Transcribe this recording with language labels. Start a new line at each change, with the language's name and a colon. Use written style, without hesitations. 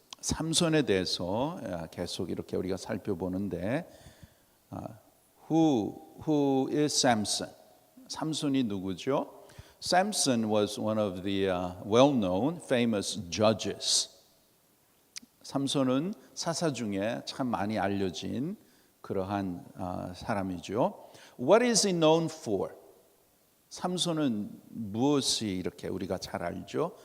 Korean: 삼손에 대해서 계속 이렇게 우리가 살펴보는데
English: Who is Samson?
Korean: 삼손이 누구죠?
English: Samson was one of the well-known, famous judges.
Korean: 삼손은 사사 중에 참 많이 알려진 그러한 사람이죠.
English: What is he known for?
Korean: 삼손은 무엇이 이렇게 우리가 잘 알죠?